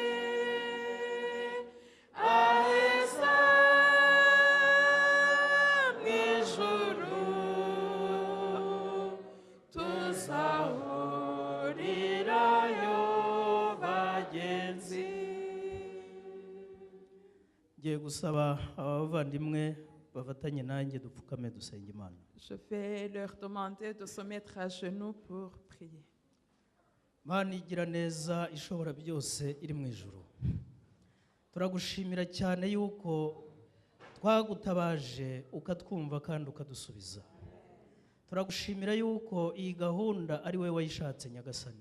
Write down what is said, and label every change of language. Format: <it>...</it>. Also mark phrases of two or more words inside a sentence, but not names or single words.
<rw>Aheza mw'ijuru tuzahurirayo bagenzi. Ngiye gusaba abavandimwe bafatanye nanjye dupfukame dusenge Imana.</rw> <fr>Je vais leur demander de se mettre à genoux pour prier.</fr> <rw>Mana igira neza ishobora byose iri mu ijuru, turagushimira cyane yuko twagutabaje ukatwumva kandi ukadusubiza. Turagushimira yuko iyi gahunda ari wowe wayishatse Nyagasani.</rw>